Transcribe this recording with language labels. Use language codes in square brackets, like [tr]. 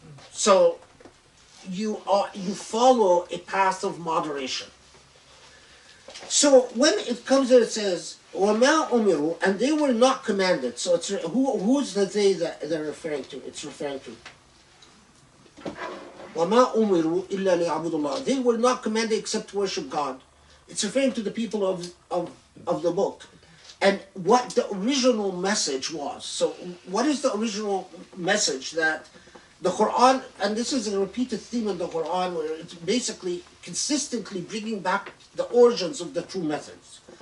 [en] So you follow a path of moderation. So when it comes there, it says, [ar] وَمَا أُمِرُوا, [en] and they were not commanded. So it's who's the they that they're referring to? It's referring to [ar] وَمَا أُمِرُوا إِلَّا لِيَعْبُدُوا اللَّهِ. [en] They were not commanded except to worship God. It's referring to the people of the book. And what the original message was. So what is the original message that the Quran, and this is a repeated theme in the Quran, where it's basically consistently bringing back the origins of the true methods.